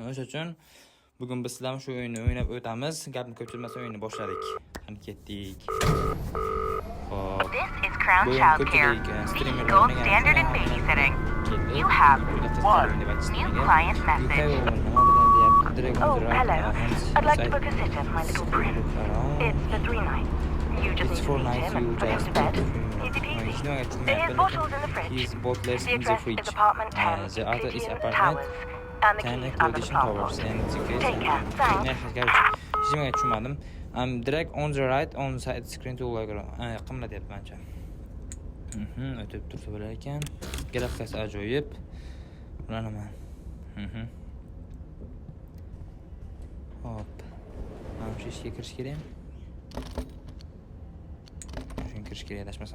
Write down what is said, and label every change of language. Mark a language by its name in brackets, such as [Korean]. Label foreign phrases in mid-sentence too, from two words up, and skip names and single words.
[Uzbek] O'sha uchun bugun biz sizlar shu o'yinni o'ynab o'tamiz. Gapni ko'pchilmasa o'yinni boshladik. Qani ketdik. Hop. [English] This is Crown Childcare, the gold standard in babysitting. You have one new client message. Oh, hello. I'd like to book a sitter for my little prince. It's for 3 nights. You just need to feed him and put him to bed. Easy peasy. His bottle's in the fridge. The address is apartment 10, Pigeon Towers. And the keys under the passport. Take care. Thanks. [Uzbek] Hech tushunmadim. [English] Direct on the right on side screen [Uzbek] to'g'ri qimlatyapti mencha. O'tib tursa bo'lar ekan. Grafikasi ajoyib. Ulaman. Hop. Mana shu ishga kirish kerak. Shunga kirish kerak adashmasam.